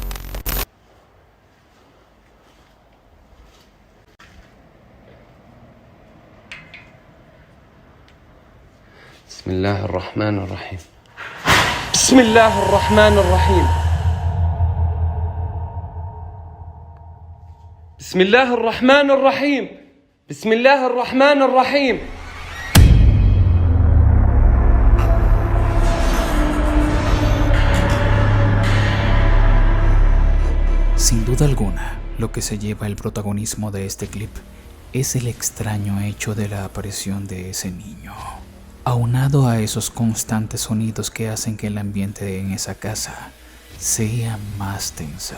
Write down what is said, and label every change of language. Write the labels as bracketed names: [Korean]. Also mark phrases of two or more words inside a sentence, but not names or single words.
[Arabic] بسم الله الرحمن الرحيم. بسم الله الرحمن الرحيم. بسم الله الرحمن الرحيم. بسم الله الرحمن الرحيم. [Spanish] Sin duda alguna, lo que se lleva el protagonismo de este clip es el extraño hecho de la aparición de ese niño, aunado a esos constantes sonidos que hacen que el ambiente en esa casa sea más tensa.